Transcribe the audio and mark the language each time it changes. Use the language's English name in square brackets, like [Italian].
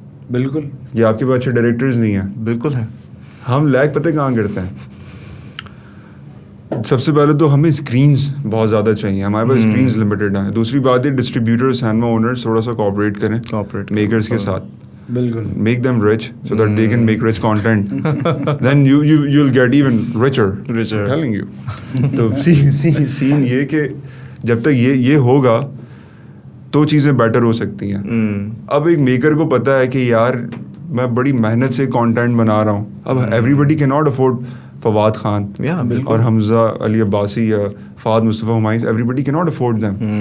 [Urdu] بالکل. یہ آپ کے پاس اچھے ڈائریکٹرز نہیں ہیں؟ بالکل ہے. ہم لیک پتہ کہاں کرتے ہیں؟ سب سے پہلے تو ہمیں اسکرینز بہت زیادہ چاہیے, ہمارے پاس اسکرینز لمیٹیڈ ہیں. دوسری بات ہے ڈسٹریبیوٹر, سینما اونرز تھوڑا سا کوآپریٹ کریں میکرز کے ساتھ. بالکل. [English] Make them rich so that they can make rich content. Then you'll get even richer. I'm telling you. [Urdu] تو سین یہ کہ جب تک یہ ہوگا تو چیزیں بیٹر ہو سکتی ہیں. اب ایک میکر کو پتہ ہے کہ یار میں بڑی محنت سے کانٹینٹ بنا رہا ہوں. [English] اب everybody can not afford Fawad Khan اور حمزہ علی عباسی یا Fahad Mustafa Humayun, everybody can not afford them.